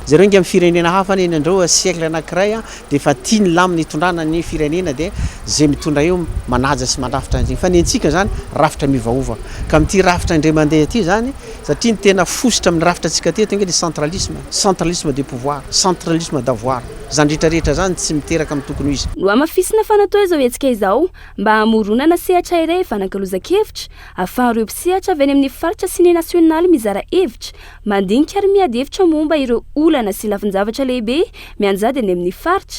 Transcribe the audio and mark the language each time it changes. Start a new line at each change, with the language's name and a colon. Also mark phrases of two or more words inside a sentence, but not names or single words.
Malagasy: Zareo nge amin'ny firenena hafa ny andreo siècle anankiray dia efa tia ny laminy hitondrana ny firenena dia zay mitondra eo manaja sy mandrafitra an'izay. Fa ny antsika zany rafitra miovaova ka amin'ity rafitra indray mandeha ty zany satria ny tena fosotra amin'ny rafitra atsika teto nge
French: centralisme de pouvoir, centralisme d'avoir
Malagasy: zany rehetrarehetra zany tsy miteraka amin'ny tokony izy. No amafisina fanatao izao hetsika izao mba hamoronana sehatra iray fanankalozan-kevitra ahafahan'ireo mpisehatra avy any amin'ny faritra sy ny nasionaly mizara hevitra mandinika ary miady hevitra momba ireo olana sy lafin-javatra lehibe mianjady any amin'ny faritra.